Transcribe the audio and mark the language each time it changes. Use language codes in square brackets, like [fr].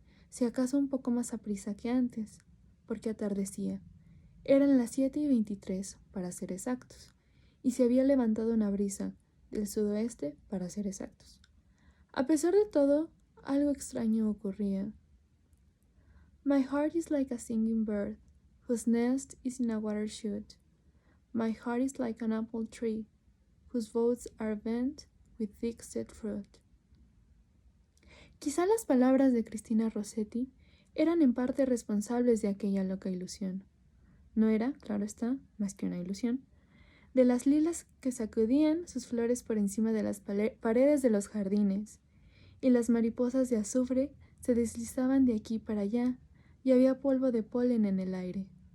[es] Si acaso un poco más aprisa que antes, porque atardecía. Eran las 7:23, para ser exactos, y se había levantado una brisa del sudoeste, para ser exactos. A pesar de todo, algo extraño ocurría. [en] My heart is like a singing bird, whose nest is in a water shoot. My heart is like an apple tree, whose boughs are bent with thick set fruit. [es] Quizá las palabras de Cristina Rossetti eran en parte responsables de aquella loca ilusión. No era, claro está, más que una ilusión, de las lilas que sacudían sus flores por encima de las paredes de los jardines, y las mariposas de azufre se deslizaban de aquí para allá, y había polvo de polen en el aire.